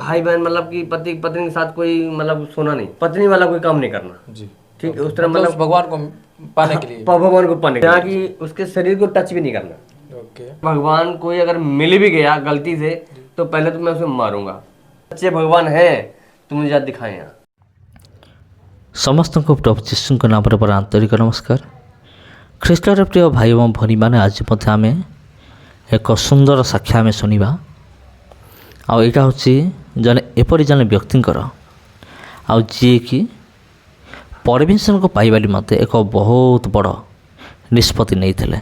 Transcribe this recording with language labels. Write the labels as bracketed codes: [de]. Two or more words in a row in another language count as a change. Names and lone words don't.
[hi] भाई बहन मतलब कि पति पत्नी के साथ कोई मतलब सोना नहीं, पत्नी वाला कोई काम नहीं करना। जी। ठीक है, ओके, उस तरह मतलब उस मतलब भगवान को पाने के लिए। भगवान को पाने यहाँ की उसके शरीर को टच भी नहीं करना। ओके। भगवान कोई अगर मिल भी गया गलती से तो पहले तो मैं उसे मारूंगा। सच्चे भगवान है तो मुझे याद दिखाए यहाँ। [or] ସମସ୍ତଙ୍କୁ ପ୍ରଭୁ ଯୀଶୁଙ୍କ ନାମରେ ବଡ଼ ଆନ୍ତରିକ ନମସ୍କାର। ଖ୍ରୀଷ୍ଟର ପ୍ରିୟ ଭାଇ ଏବଂ ଭଉଣୀମାନେ, ଆଜି ମଧ୍ୟ ଆମେ ଏକ ସୁନ୍ଦର ସାକ୍ଷ୍ୟ ଆମେ ଶୁଣିବା। ଆଉ ଏଇଟା ହେଉଛି ଏପରି ଜଣେ ବ୍ୟକ୍ତିଙ୍କର, ଆଉ ଯିଏକି ପରମେଶ୍ୱରଙ୍କୁ ପାଇବା ନିମନ୍ତେ ଏକ ବହୁତ ବଡ଼ ନିଷ୍ପତ୍ତି ନେଇଥିଲେ।